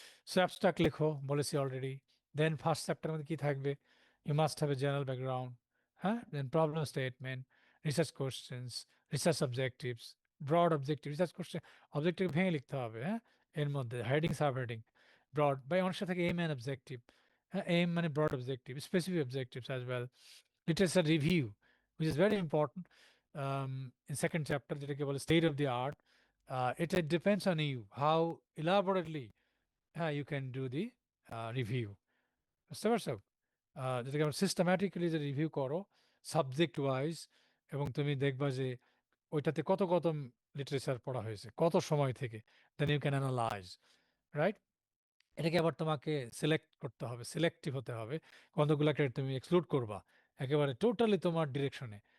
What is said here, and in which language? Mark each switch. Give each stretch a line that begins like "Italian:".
Bangla: So abstract লেখো, বলেছি already. দেন first চ্যাপ্টারের মধ্যে কী থাকবে, you must have a general background, হ্যাঁ, দেন problem statement, research questions, research objectives, broad objective, research question objective ভেঙে লিখতে হবে, হ্যাঁ, এর মধ্যে হেডিং সাব হেডিং, ব্রড বা অনেক সাথে থাকে এম অ্যান্ড অবজেক্টিভ, হ্যাঁ, এম মানে broad objective, specific objectives as well,
English: literature review, which is very important in second chapter,
Bangla: যেটাকে বলে
English: state of the art. It depends on you how elaborately you can do the review.
Bangla: বুঝতে পারছো? যেটাকে আমরা systematically যে review করো subject wise, এবং তুমি দেখবা যে ওইটাতে কত কত লিটারেচার পড়া হয়েছে, কত সময় থেকে, দেন ইউ ক্যান অ্যানালাইজ, রাইট? এটাকে আবার তোমাকে সিলেক্ট করতে হবে, সিলেক্টিভ হতে হবে, কতগুলোকে তুমি এক্সক্লুড করবা একেবারে টোটালি তোমার ডিরেকশনে।